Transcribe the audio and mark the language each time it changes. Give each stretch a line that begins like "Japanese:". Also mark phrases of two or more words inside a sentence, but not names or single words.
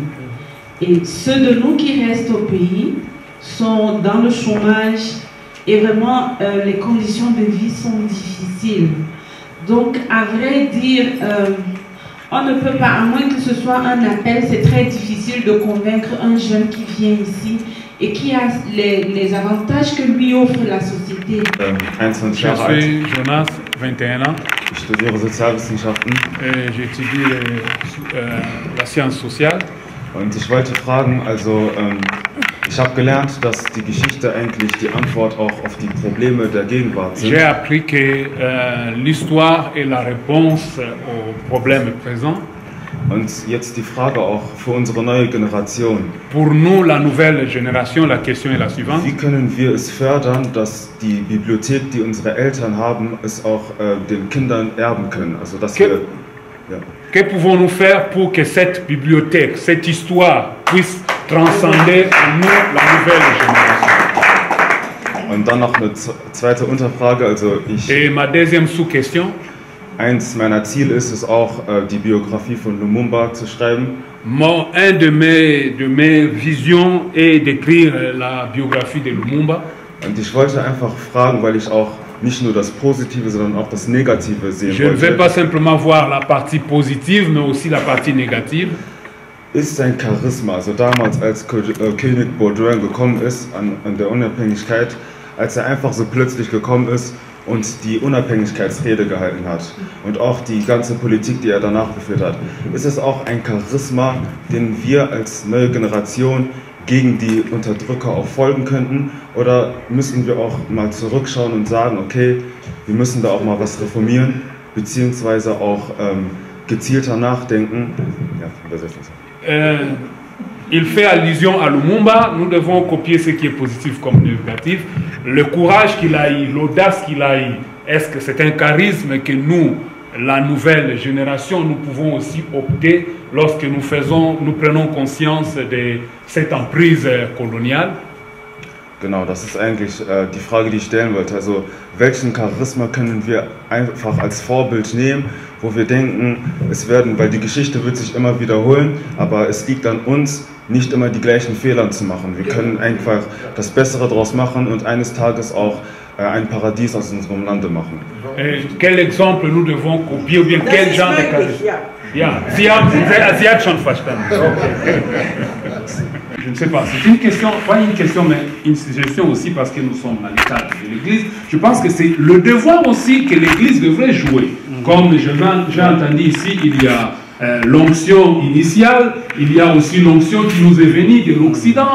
French: Et ceux de nous qui restent au pays sont dans le chômage et vraiment les conditions de vie sont difficiles. Donc, à vrai dire, on ne peut pas, à moins que ce soit un appel, c'est très difficile de convaincre un jeune qui vient ici et qui a les avantages que lui offre la société. 21 Je
German: Jahre alt.
French: suis Jonas, 21 ans.
German: Ich studiere Sozialwissenschaften
French: J'étudie la science sociale.
German: und ich wollte fragen, also ich habe gelernt, dass die Geschichte eigentlich die Antwort auch auf die Probleme der Gegenwart sind.
French: J'ai appris que l'histoire est la réponse aux problèmes présents.
German: Und jetzt die Frage auch für unsere neue Generation.
French: Pour nous, la nouvelle génération, la question est la suivante.
German: Wie können wir es fördern, dass die Bibliothek, die unsere Eltern haben, es auch den Kindern erben können? Also dass wir, ja.
French: Que pouvons-nous faire pour que cette bibliothèque, cette histoire puisse transcender en nous la nouvelle génération?
German: Und dann noch eine zweite Unterfrage. Also
French: Et ma deuxième sous-question.
German: Eins meiner Ziele ist es auch, die Biografie von Lumumba zu schreiben.
French: Un de mes visions est d'écrire la biographie de Lumumba.
German: Und ich wollte einfach fragen, weil ich auch nicht nur das Positive, sondern auch das Negative sehen
French: Je ne vais
German: wollte.
French: pas simplement voir la partie positive, mais aussi la partie négative.
German: Ist sein Charisma, also damals als König Baudouin gekommen ist an der Unabhängigkeit, als er einfach so plötzlich gekommen ist und die Unabhängigkeitsrede gehalten hat und auch die ganze Politik, die er danach geführt hat, ist es auch ein Charisma, den wir als neue Generation gegen die Unterdrücker auch folgen könnten? Oder müssen wir auch mal zurückschauen und sagen, okay, wir müssen da auch mal was reformieren, beziehungsweise auch gezielter nachdenken? Ja, übersetzen.
French: Il fait allusion à Lumumba, nous devons copier ce qui est positif comme négatif. Le courage qu'il a eu, l'audace qu'il a eu, est-ce que c'est un charisme que nous, la nouvelle génération, nous pouvons aussi opter lorsque nous prenons conscience de cette emprise coloniale.
German: Genau, das ist eigentlich die Frage, die ich stellen wollte. Also, welchen Charisma können wir einfach als Vorbild nehmen, wo wir denken, weil die Geschichte wird sich immer wiederholen, aber es liegt an uns, nicht immer die gleichen Fehler zu machen. Wir können einfach das Bessere daraus machen und eines Tages auch ein Paradies aus unserem Lande machen.
French: Quel exemple nous devons copier ou bien quel genre de charisme?
German: Ja, sie hat schon verstanden. Okay.
French: Je ne sais pas, c'est une question, pas une question, mais une suggestion aussi parce que nous sommes dans le cadre de l'Église. Je pense que c'est le devoir aussi que l'Église devrait jouer. Comme j'ai entendu ici, il y a l'onction initiale, il y a aussi l'onction qui nous est venue de l'Occident.